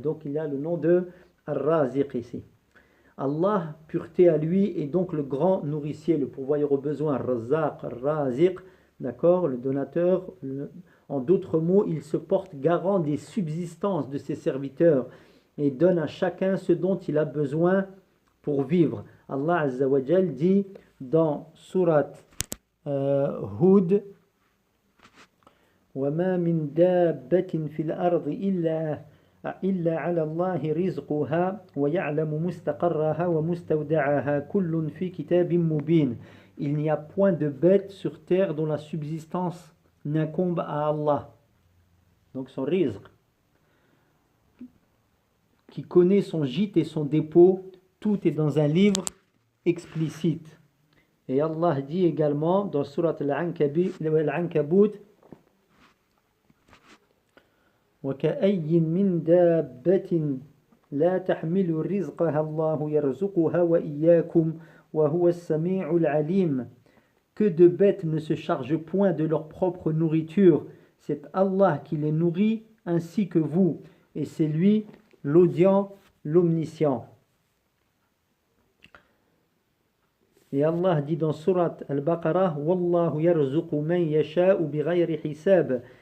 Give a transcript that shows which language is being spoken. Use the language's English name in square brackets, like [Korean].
[French] Donc il y a le nom de Ar-Raziq ici. Allah, pureté à lui, est donc le grand nourricier, le pourvoyeur aux besoins, Ar-Razzaq, Ar-Raziq, d'accord, le donateur. En d'autres mots, il se porte garant des subsistances de ses serviteurs et donne à chacun ce dont il a besoin pour vivre. Allah Azza wa Jal dit dans Surat Hud, [Arabic] وَمَا مِن دَابَّةٍ فِي الْأَرْضِ إِلَّا عَلَى اللَّهِ رِزْقُهَا وَيَعْلَمُ مُسْتَقَرَّهَا وَمُسْتَوْدَعَهَا كُلٌّ فِي كِتَابٍ مُبِينٍ. [French] Il n'y a point de bête sur terre dont la subsistance n'incombe à Allah, donc son rizq, qui connaît son gîte et son dépôt, tout est dans un livre explicite. Et Allah dit également dans Surat Al-Ankabut, [Arabic] وَكَأَيٍّ مِّن دَابَّةٍ لَا تَحْمِلُ رِزْقَهَا اللَّهُ يَرْزُقُهَا وَإِيَّاكُمْ وَهُوَ السَّمِيعُ الْعَلِيمُ. [French] Que de bêtes ne se chargent point de leur propre nourriture, c'est Allah qui les nourrit ainsi que vous, et c'est lui l'audient, l'omniscient. Et Allah dit dans Surat Al-Baqarah, [Arabic] Wallahu yarzuqu man yasha'u bighayri hisab.